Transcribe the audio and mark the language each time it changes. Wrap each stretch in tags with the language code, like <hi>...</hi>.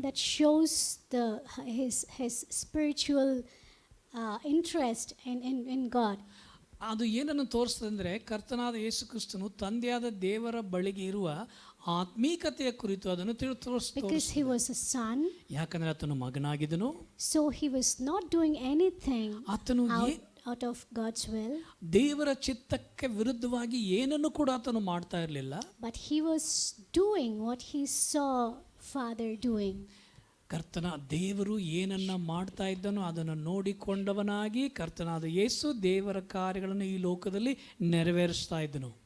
<en>That shows his spiritual interest in God.</en> <kn>ಅದು ಏನನ್ನು ತೋರಿಸ್ತದೆ ಅಂದರೆ ಕರ್ತನಾದ ಯೇಸು ಕ್ರಿಸ್ತನು ತಂದೆಯಾದ ದೇವರ ಬಳಿಗೆ ಇರುವ ಆತ್ಮೀಕತೆಯ ಕುರಿತು ಅದನ್ನು ತೋರಿಸ್ತಾರೆ.</kn> <en>Because he was a son,</en> <kn>ಯಾಕಂದ್ರೆ ಆತನು ಮಗನಾಗಿದ್ದನು.</kn> <en>so he was not doing anything</en> <kn>ಆತನು</kn> <en>out of God's will,</en> <kn>ದೇವರ ಚಿತ್ತಕ್ಕೆ ವಿರುದ್ಧವಾಗಿ ಏನನ್ನು ಕೂಡ ಆತನು ಮಾಡ್ತಾ ಇರಲಿಲ್ಲ.</kn> <en>but he was doing what he saw Father doing.</en> <kn>ಕರ್ತನ ದೇವರು ಏನನ್ನ ಮಾಡ್ತಾ ಇದ್ದನೋ ಅದನ್ನು ನೋಡಿಕೊಂಡವನಾಗಿ ಕರ್ತನಾದ ಯೇಸು ದೇವರ ಕಾರ್ಯಗಳನ್ನು ಈ ಲೋಕದಲ್ಲಿ ನೆರವೇರಿಸ್ತಾ ಇದ್ದನು.</kn>